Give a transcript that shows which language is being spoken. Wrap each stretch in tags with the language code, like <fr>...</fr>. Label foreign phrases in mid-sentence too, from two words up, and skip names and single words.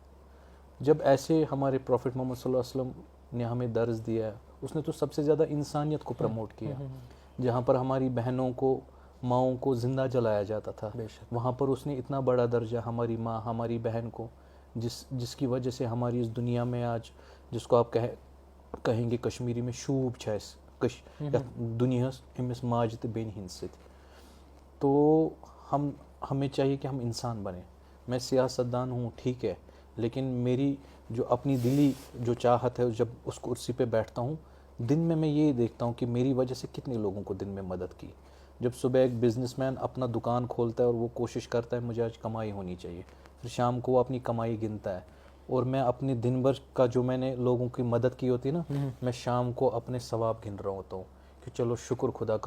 <ur>جب ایسے ہمارے پروفٹ محمد صلی اللہ علیہ وسلم نے ہمیں درس دیا, اس نے تو سب سے زیادہ انسانیت کو پروموٹ کیا. جہاں پر ہماری بہنوں کو, ماؤں کو زندہ جلایا جاتا تھا, وہاں پر اس نے اتنا بڑا درجہ ہماری ماں, ہماری بہن کو, جس کی وجہ سے ہماری اس دنیا میں آج, جس کو آپ کہیں گے کشمیری میں</ur> <ks>شوب چھس دنیا امس ماج تو بین ہند ست.</ks> <ur>تو ہمیں چاہیے کہ ہم انسان بنیں. میں سیاستدان ہوں ٹھیک ہے, لیکن میری جو اپنی دلی جو چاہت ہے, جب اس کرسی پہ بیٹھتا ہوں دن میں یہ دیکھتا ہوں کہ میری وجہ سے کتنے لوگوں کو دن میں مدد کی. جب صبح ایک</ur> <en>business man</en> <ur>اپنا دکان کھولتا ہے اور وہ کوشش کرتا ہے مجھے آج کمائی ہونی چاہیے, پھر شام کو وہ اپنی کمائی گنتا ہے, اور میں اپنے دن بھر کا جو میں نے لوگوں کی مدد کی ہوتی ہے نا, میں شام کو اپنے ثواب گن رہا ہوتا ہوں کہ چلو شکر خدا کا</ur>